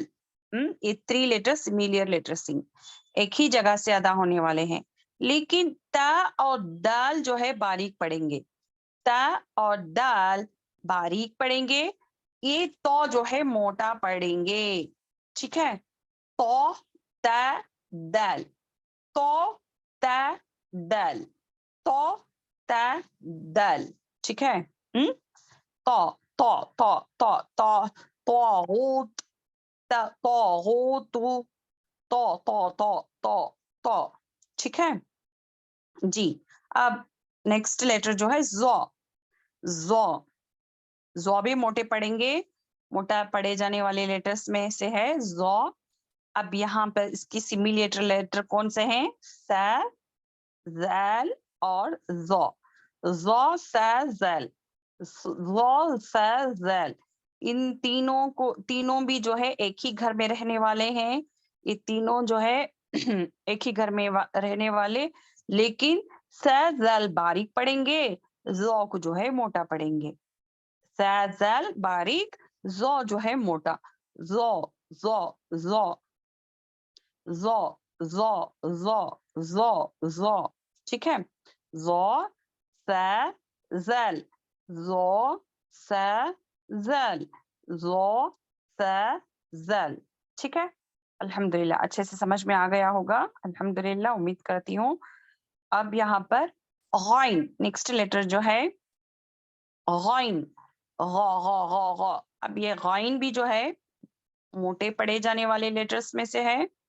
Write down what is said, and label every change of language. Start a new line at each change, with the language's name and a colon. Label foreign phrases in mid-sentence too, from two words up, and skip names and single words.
Urdu: یہ 3 لیٹر
English: similar letters
Urdu: ہیں, ایک ہی جگہ سے ادا ہونے والے ہیں. لیکن تا اور دال جو ہے باریک پڑیں گے. تا اور دال باریک پڑیں گے, یہ تو جو ہے موٹا پڑیں گے. ٹھیک ہے. تو تا دال تو تا دال تو تا دال. ٹھیک ہے. تو تو تو تو تو طاغوت طاغوت تو تو تو تو تو. ٹھیک ہے جی. اب
English: next letter
Urdu: جو ہے زو. زو زو بھی موٹے پڑیں گے, موٹا پڑے جانے والے لیٹرز میں سے ہے زو. اب یہاں پر اس کی
English: similar letter
Urdu: کون سے ہیں؟ سا زال اور زو. زو سا زال زو سا زال. ان تینوں بھی جو ہے ایک ہی گھر میں رہنے والے ہیں. یہ تینوں جو ہے ایک ہی گھر میں رہنے والے, لیکن سا زال باریک پڑیں گے, زو کو جو ہے موٹا پڑیں گے. سا زال باریک, زو جو ہے موٹا. زو زو زو زو زو زو زو زو. ٹھیک ہے. زو سا زل زو سا زل زو سا زل. ٹھیک ہے. الحمدللہ اچھے سے سمجھ میں آ گیا ہوگا, الحمدللہ امید کرتی ہوں. اب یہاں پر غائن
English: next letter
Urdu: جو ہے غائن غا غا غا غا. اب یہ غائن بھی جو ہے موٹے پڑے جانے والے لیٹرز میں سے ہے.